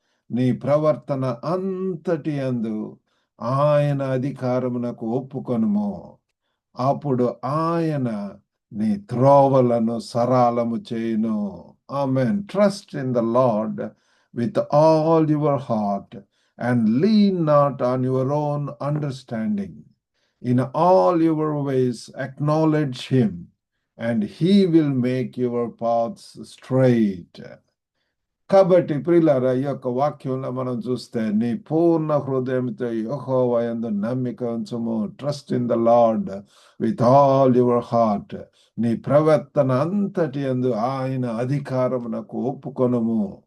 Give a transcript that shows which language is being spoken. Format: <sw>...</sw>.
<te>నీ ప్రవర్తన అంతటి యందు ఆయన అధికారమునకు ఒప్పుకొనుము. అప్పుడు ఆయన నీ త్రోవలను సరళము చేయును. ఆమేన్.</te> <en>Trust in the Lord with all your heart and lean not on your own understanding. In all your ways acknowledge him, and he will make your paths straight.</en> <te>కాబట్టి ప్రియులారా, ఈ యొక్క వాక్యంలో మనం చూస్తే, నీ పూర్ణ హృదయంతో యెహోవా యందు నమ్మిక ఉంచుము.</te> <en>Trust in the Lord with all your heart.</en> <te>నీ ప్రవర్తన అంతటి యందు ఆయన అధికారమునకు ఒప్పుకొనుము.</te>